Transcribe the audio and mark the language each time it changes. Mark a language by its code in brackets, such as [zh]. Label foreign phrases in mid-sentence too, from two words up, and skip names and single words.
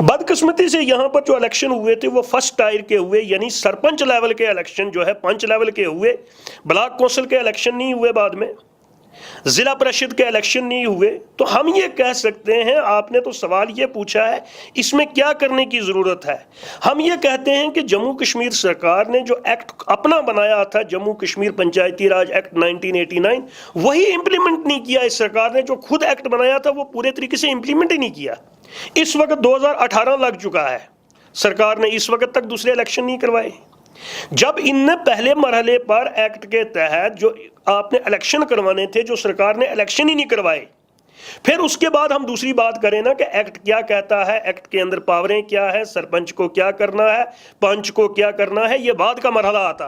[ur] بدقسمتی سے یہاں پر جو الیکشن ہوئے تھے وہ [en] first tier [ur] کے ہوئے، یعنی سرپنچ لیول کے الیکشن جو ہے پنچ لیول کے ہوئے، [en] block council [ur] کے الیکشن نہیں ہوئے، بعد میں ضلع پریشد کے الیکشن نہیں ہوئے۔ تو ہم یہ کہہ سکتے ہیں، آپ نے تو سوال یہ پوچھا ہے اس میں کیا کرنے کی ضرورت ہے، ہم یہ کہتے ہیں کہ جموں کشمیر سرکار نے جو ایکٹ اپنا بنایا تھا، جموں کشمیر پنچایتی راج ایکٹ 1989، وہی امپلیمنٹ نہیں کیا۔ اس سرکار نے جو خود ایکٹ بنایا تھا وہ پورے طریقے سے امپلیمنٹ ہی نہیں کیا۔ اس وقت 2018 لگ چکا ہے، سرکار نے اس وقت تک دوسرے الیکشن نہیں کروائے۔ جب ان نے پہلے مرحلے پر ایکٹ کے تحت جو آپ نے الیکشن کروانے تھے، جو سرکار نے الیکشن ہی نہیں کروائے، پھر اس کے بعد ہم دوسری بات کریں نا کہ ایکٹ کیا کہتا ہے، ایکٹ کے اندر پاوریں کیا ہے، سرپنچ کو کیا کرنا ہے، پنچ کو کیا کرنا ہے، یہ بعد کا مرحلہ آتا۔